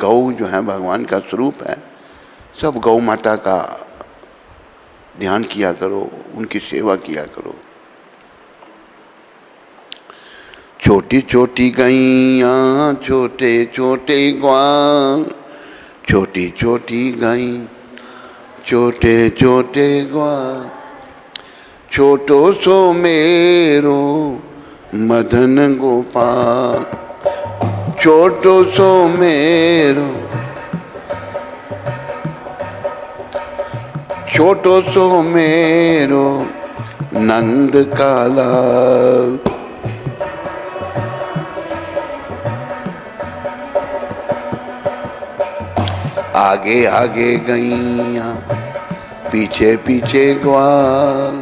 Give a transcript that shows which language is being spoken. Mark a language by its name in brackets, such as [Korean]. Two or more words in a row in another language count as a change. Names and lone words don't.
[Hindi] गौ जो है भगवान का स्वरूप है। सब गौ माता का ध्यान किया करो, उनकी सेवा किया करो। छोटी छोटी गैयाँ छोटे छोटे ग्वाल, छोटी छोटी गाय छोटे छोटे ग्वाल, [Braj] छोटो सो मेरो मदन गोपाल, छोटो सो मेरो छोटो सो मेरो नंद का लाल। [Hindi] आगे आगे गैया पीछे पीछे ग्वाल।